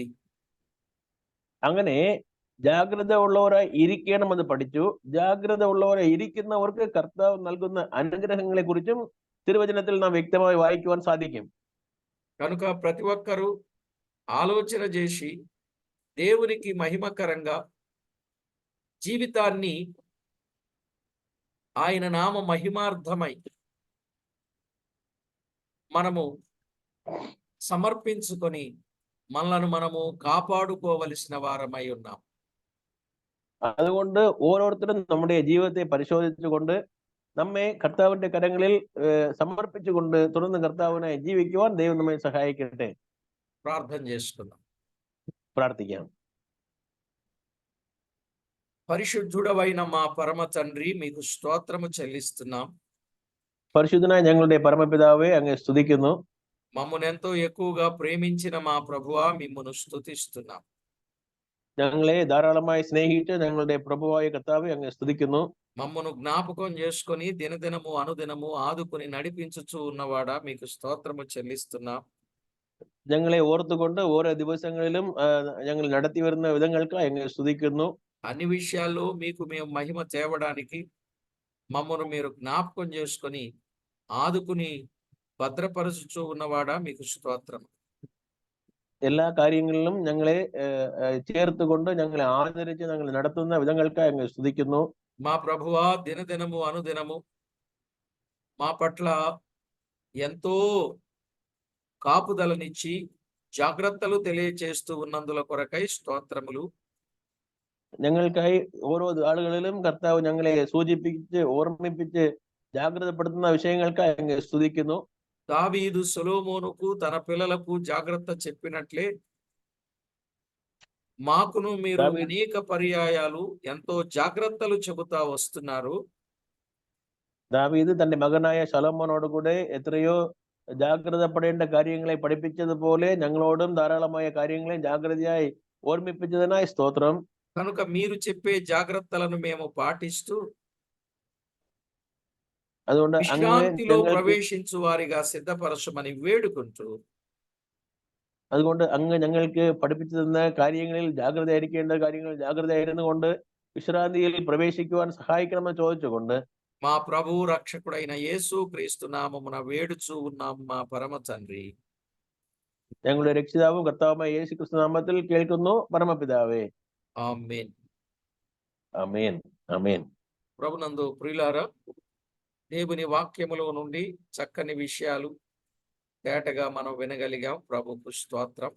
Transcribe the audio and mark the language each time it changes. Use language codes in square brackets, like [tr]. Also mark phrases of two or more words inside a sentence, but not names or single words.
[ml] അങ്ങനെ ജാഗ്രത ഉള്ളവരായി ഇരിക്കണമെന്ന് പഠിച്ചു. ജാഗ്രത ഉള്ളവരായി ഇരിക്കുന്നവർക്ക് കർത്താവ് നൽകുന്ന അനുഗ്രഹങ്ങളെ കുറിച്ചും തിരുവചനത്തിൽ നാം വ്യക്തമായി വായിക്കുവാൻ സാധിക്കും. [te] కనుక ప్రతి ఒక్కరూ ఆలోచన చేసి దేవునికి మహిమకరంగా జీవితాన్ని ఆయన నామ మహిమార్థమై మనము సమర్పించుకొని మనలను మనము కాపాడుకోవలసిన వారమై ఉన్నాం. [ml] അതുകൊണ്ട് ഓരോരുത്തരും നമ്മുടെ ജീവിതത്തെ പരിശോധിച്ചുകൊണ്ട് നമ്മെ കർത്താവിന്റെ കരങ്ങളിൽ സമർപ്പിച്ചുകൊണ്ട് തുടർന്ന് കർത്താവിനെ ജീവിക്കുവാൻ ദൈവം നമ്മെ സഹായിക്കട്ടെ. [te] ప్రార్థన చేసుకుందాం. [ml] പ്രാർത്ഥിക്കാം. [te] పరిశుద్ధుడవైన మా పరమ తండ్రి, మీకు స్తోత్రము చెల్లిస్తున్నాం. [ml] പരിശുദ്ധനായ ഞങ്ങളുടെ പരമപിതാവേ, അങ്ങേ സ്തുതിക്കുന്നു. [te] మమ్మల్ని ఎంతో ఎక్కువగా ప్రేమించిన మా ప్రభువా, మిమ్మును స్తుతిస్తున్నాం. [ml] ഞങ്ങളെ ധാരാളമായി സ്നേഹിച്ച് ഞങ്ങളുടെ പ്രഭുവായ കർത്താവേ, അങ്ങേ സ്തുതിക്കുന്നു. [te] మమ్మను జ్ఞాపకం చేసుకొని దినదినము అనుదినము ఆదుకుని నడిపించుచూ ఉన్నవాడా, మీకు స్తోత్రము చెల్లిస్తున్నాం. [ml] ഞങ്ങളെ ഓർത്തുകൊണ്ട് ഓരോ ദിവസങ്ങളിലും ഞങ്ങൾ നടത്തി വരുന്ന വിധങ്ങൾക്ക് അങ്ങേ സ്തുതിക്കുന്നു. [te] అన్ని విషయాల్లో మీకు మేము మహిమ తేవడానికి మమ్మను మీరు జ్ఞాపకం చేసుకొని ఆదుకుని భద్రపరచుచూ ఉన్నవాడా, మీకు స్తోత్రం. [ml] എല്ലാ കാര്യങ്ങളിലും ഞങ്ങളെ ചേർത്തുകൊണ്ട് ഞങ്ങളെ ആദരിച്ച് ഞങ്ങൾ നടത്തുന്ന വിധങ്ങൾക്ക് അങ്ങ് സ്തുതിക്കുന്നു. [te] మా ప్రభువా, దినదినము అనుదినము మా పట్ల ఎంతో కాపుదలనిచ్చి జాగ్రత్తలు తెలియచేస్తూ ఉన్నందుల కొరకై స్తోత్రములు. [ml] ഞങ്ങൾക്കായി ഓരോ ആളുകളിലും കർത്താവ് ഞങ്ങളെ സൂചിപ്പിച്ച് ഓർമ്മിപ്പിച്ച് ജാഗ്രതപ്പെടുത്തുന്ന വിഷയങ്ങൾക്കായി അങ്ങ് സ്തുതിക്കുന്നു. [te] దావీదు సొలొమోనుకు తన పిల్లలకు జాగ్రత్త చెప్పినట్లే మాకును మీరు అనేక పర్యాయాలు ఎంతో జాగ్రత్తలు చెబుతా వస్తున్నారు. [ml] ദാവീദ് തന്റെ മകനായ ശലോമോനോട് കൂടെ എത്രയോ ജാഗ്രതപ്പെടേണ്ട കാര്യങ്ങളെ പഠിപ്പിച്ചതുപോലെ ഞങ്ങളോടും ധാരാളമായ കാര്യങ്ങളെ ജാഗ്രതയായി ഓർമ്മിപ്പിച്ചതിനായി സ്തോത്രം. [te] కనుక మీరు చెప్పే జాగ్రత్తలను మేము పాటిస్తూ [ml] അതുകൊണ്ട് [te] విశ్రాంతిలో ప్రవేశించు వారిగా సిద్ధపరచమని వేడుకుంటూ, [ml] അതുകൊണ്ട് അങ്ങ് ഞങ്ങൾക്ക് പഠിപ്പിച്ചു തന്ന കാര്യങ്ങളിൽ ജാഗ്രതയായിരിക്കേണ്ട കാര്യങ്ങൾ ജാഗ്രതയായിരുന്നു കൊണ്ട് വിശ്രാന്തിയിൽ പ്രവേശിക്കുവാൻ സഹായിക്കണമെന്ന് ചോദിച്ചുകൊണ്ട് [te] మా ప్రభువు రక్షకుడైన యేసు క్రీస్తు నామమున వేడుచూ ఉన్నాం మా పరమ తండ్రి. [ml] ഞങ്ങളുടെ രക്ഷിതാവും കർത്താവുമായ യേശു ക്രിസ്തു നാമത്തിൽ കേൾക്കുന്നു, പരമപിതാവേ. [te] ఆమేన్. ఆమేన్. ఆమేన్. ప్రభునందు ప్రియులారా, దేవుని వాక్యములో నుండి చక్కని విషయాలు తేటగా మనం వినగలిగాం. ప్రభుకు స్తోత్రం.